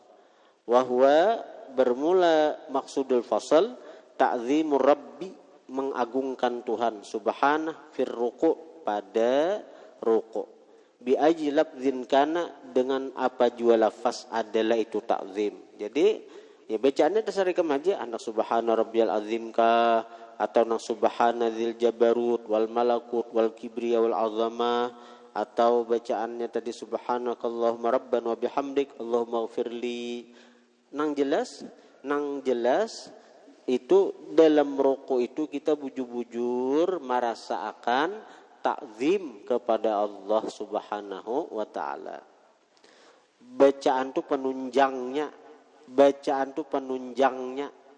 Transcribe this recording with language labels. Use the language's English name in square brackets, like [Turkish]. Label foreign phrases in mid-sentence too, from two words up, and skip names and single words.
[Arabic] وهو, bermula مقصود الفصل تعظيم الرب, [Banjar] mengagungkan Tuhan [Arabic] سبحانه في الركوع', [Banjar] pada ruku', [Arabic] بأي لفظ كان, [Banjar] dengan apa jua lafaz adalah itu ta'zim. Jadi ya bacaannya dasar ikam aja, anak [Arabic] سبحان ربي العظيم [Banjar] kah, atau nang [Arabic] سبحان ذي الجبروت والملكوت والكبرياء والعظمة, [Banjar] atau bacaannya tadi [Arabic] سبحانك اللهم ربنا وبحمدك اللهم اغفر لي. [Banjar] Nang jelas itu dalam rukuk itu kita bujur-bujur merasakan takzim kepada Allah [Arabic] سبحانه وتعالى. [Banjar] Bacaan tu penunjangnya.